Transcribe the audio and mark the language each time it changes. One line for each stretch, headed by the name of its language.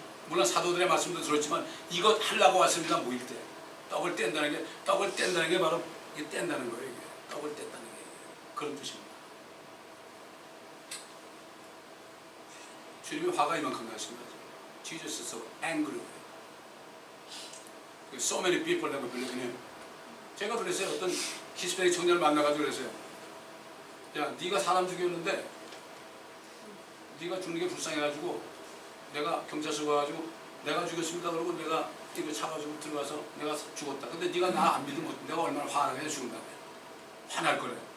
Korean: 물론 사도들의 말씀도 들었지만 이거 하려고 왔습니다. 모일 때 떡을 뗀다는 게 바로 이게 뗀다는 거예요. 이게. 떡을 뗀다는 게 그런 뜻입니다. 주님이 화가 이만큼 나신 거죠.
English: Jesus is so angry. So many people never believe in him.
Korean: 제가 그랬어요. 어떤 히스패닉 청년을 만나가지고 그랬어요. 야, 네가 사람 죽였는데 네가 죽는 게 불쌍해가지고 내가 경찰서 가가지고 내가 죽였습니다. 그러고 내가 이거 차가지고 들어가서 내가 죽었다. 근데 네가 나 안 믿으면 내가 얼마나 화나게 죽은다며. 화날 거래.